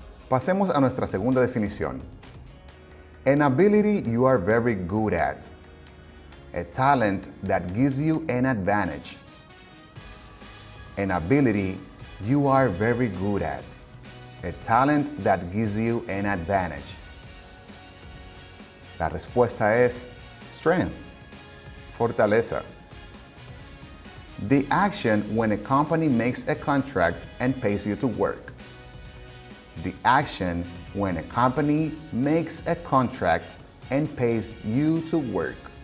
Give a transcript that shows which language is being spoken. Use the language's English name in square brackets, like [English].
[Spanish] Pasemos a nuestra segunda definición. [English] An ability you are very good at. A talent that gives you an advantage. An ability you are very good at. A talent that gives you an advantage. [Spanish] La respuesta es strength, fortaleza. [English] The action when a company makes a contract and pays you to work. The action when a company makes a contract and pays you to work.